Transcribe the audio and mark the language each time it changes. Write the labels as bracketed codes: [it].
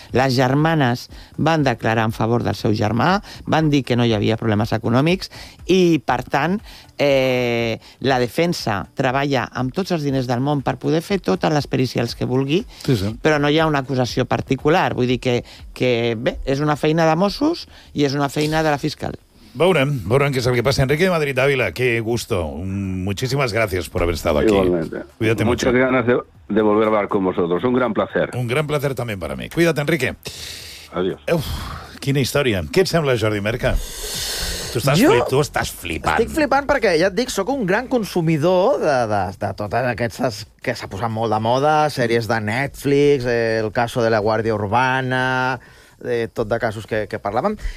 [ca] Les germanes van declarar en favor del seu germà, van dir que no hi havia problemes econòmics i, per tant, la defensa treballa amb tots els diners del món per poder fer totes les pericials que vulgui, però no hi ha una acusació particular. Vull dir que bé, és una feina de Mossos i és una feina de la fiscal. Veurem què és el que passa. [es] Enrique de Madrid, Ávila, qué gusto. Muchísimas gracias por haber estado aquí. Igualmente. Cuídate mucho. Muchas ganas de volver a hablar con vosotros. Un gran placer. Un gran placer también para mí. Cuídate, Enrique. Adiós. [ca] Uf, quina història. Què et sembla, Jordi Merca? Tu estàs flipant. Estic flipant perquè, ja et dic, sóc un gran consumidor de totes aquestes que s'ha posat molt de moda, sèries de Netflix, El caso de la Guàrdia Urbana, tot de casos que parlàvem.